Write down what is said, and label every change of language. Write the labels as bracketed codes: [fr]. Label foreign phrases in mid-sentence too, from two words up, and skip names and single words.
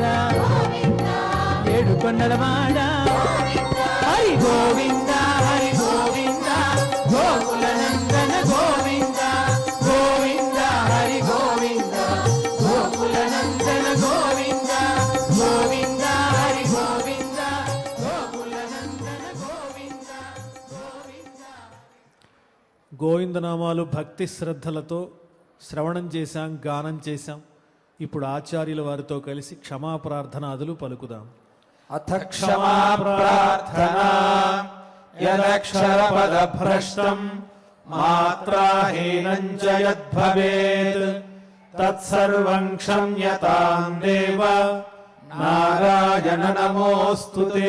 [te] ఏడు కొండలవాడ హరి గోవింద హరి గోవింద గోకుల నందన గోవింద గోవింద హరి గోవింద గోకుల నందన గోవింద గోవింద హరి గోవింద గోకుల నందన గోవింద గోవింద. గోవిందనామాలు భక్తి శ్రద్ధలతో శ్రవణం చేశాం, గానం చేశాం. ఇప్పుడు ఆచార్యుల వారితో కలిసి క్షమాప్రార్థనాదులు పలుకుదాం. [sa] అథ क्षमा प्रार्थना यदक्षरपदभ्रष्टं मात्राहीनं च यद्भवेत् तत्सर्वं क्षम्यतां देव नारायण नमोऽस्तु ते.